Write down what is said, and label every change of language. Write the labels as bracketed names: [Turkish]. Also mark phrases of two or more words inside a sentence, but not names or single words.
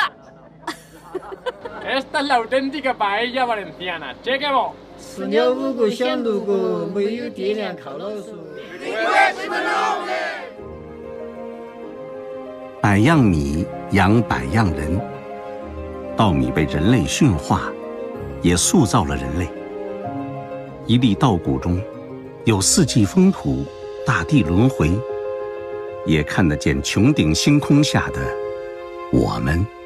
[Spanish] Esta es la auténtica paella valenciana. Cheque vos. [Chinese] 吃了5个想6个，没有爹娘靠老叔。百样米养百样人，稻米被人类驯化，也塑造了人类。一粒稻谷中，有四季风土、大地轮回，也看得见穹顶星空下的我们。